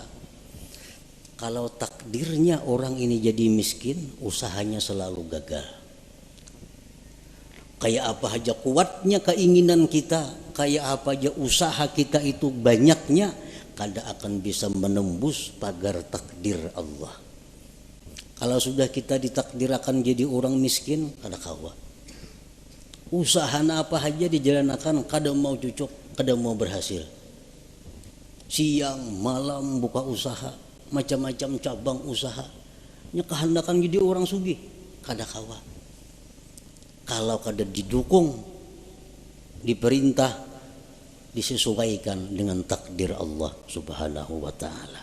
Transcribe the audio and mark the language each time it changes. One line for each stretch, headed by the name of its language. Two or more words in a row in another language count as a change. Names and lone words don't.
Indonesian: Kalau takdirnya orang ini jadi miskin, usahanya selalu gagal. Kayak apa aja kuatnya keinginan kita, kayak apa aja usaha kita itu banyaknya, kada akan bisa menembus pagar takdir Allah. Kalau sudah kita ditakdirkan jadi orang miskin,
Banjar: kada kawa.
Indonesian: Usaha apa aja dijalankan, kada mau cocok, kada mau berhasil. Siang malam buka usaha, macam-macam cabang usaha, kehendakan jadi orang sugih,
Banjar: kada kawa.
Indonesian: Kalau kada didukung, diperintah disesuaikan dengan takdir Allah
Arabic: سبحانه وتعالى.